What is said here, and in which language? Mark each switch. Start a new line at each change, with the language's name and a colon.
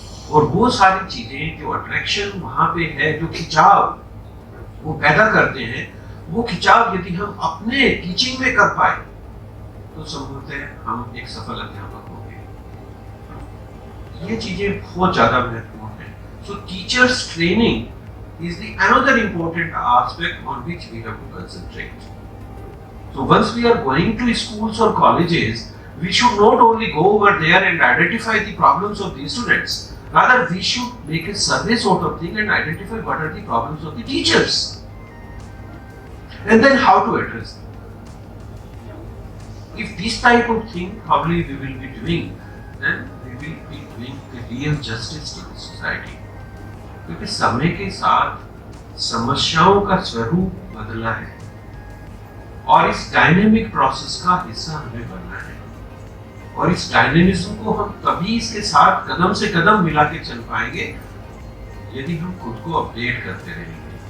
Hindi: और वो सारी चीजें जो अट्रैक्शन वहां पे है, जो खिंचाव वो पैदा करते हैं, वो खिंचाव यदि हम अपने टीचिंग में कर पाए तो संभवतः हम एक सफल अध्यापक होंगे। ये चीजें बहुत ज्यादा महत्वपूर्ण है।
English: So teachers training is the another important aspect on which we have to concentrate. So once we are going to schools or colleges, we should not only go over there and identify the problems of the students, rather we should make a survey sort of thing and identify what are the problems of the teachers, and then how to address them. If this type of thing probably we will be doing, then we will be doing the real justice to the society.
Hindi: क्योंकि समय के साथ समस्याओं का स्वरूप बदला है और इस डायनेमिक प्रोसेस का हिस्सा हमें बनना है, और इस डायनेमिज्म को हम तभी इसके साथ कदम से कदम मिला के चल पाएंगे यदि हम खुद को अपडेट करते रहेंगे।